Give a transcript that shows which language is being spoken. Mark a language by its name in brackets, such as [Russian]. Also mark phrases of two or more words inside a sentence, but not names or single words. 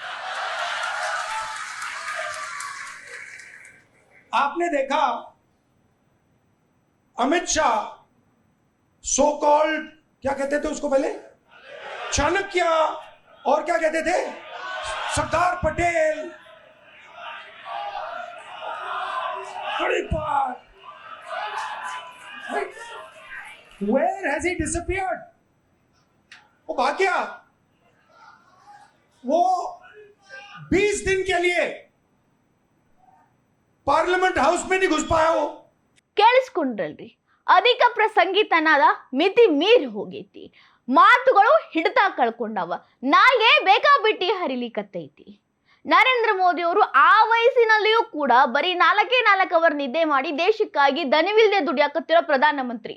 [Hindi] आपने देखा अमित शाह, [English] so called, [Hindi] क्या कहते थे उसको पहले, चाणक्य, और क्या कहते थे, सरदार पटेल, हरिपाल. [English] Where has he disappeared? [Hindi] वो भाग गया. वो 20 दिन के लिए पार्लियामेंट हाउस में नहीं घुस पाया. वो [Kannada] ಕೇಳಿಸ್ಕೊಂಡ್ರಲ್ರಿ? ಅಧಿಕ ಪ್ರಸಂಗಿತನದ ಮಿತಿ ಮೀರಿ ಹೋಗೈತಿ. ಮಾತುಗಳು ಹಿಡಿತ ಕಳ್ಕೊಂಡವ. ನಾಲ್ಗೆ ಬೇಕಾಬಿಟ್ಟಿ ಹರಿಲಿಕತ್ತೈತಿ. ನರೇಂದ್ರ ಮೋದಿ ಅವರು ಆ ವಯಸ್ಸಿನಲ್ಲಿಯೂ ಕೂಡ ಬರೀ 4 ಅವರ್ ನಿದ್ದೆ ಮಾಡಿ ದೇಶಕ್ಕಾಗಿ ದನಿವಿಲ್ದೆ ದುಡಿಯಾಕತ್ತಿರೋ ಪ್ರಧಾನಮಂತ್ರಿ.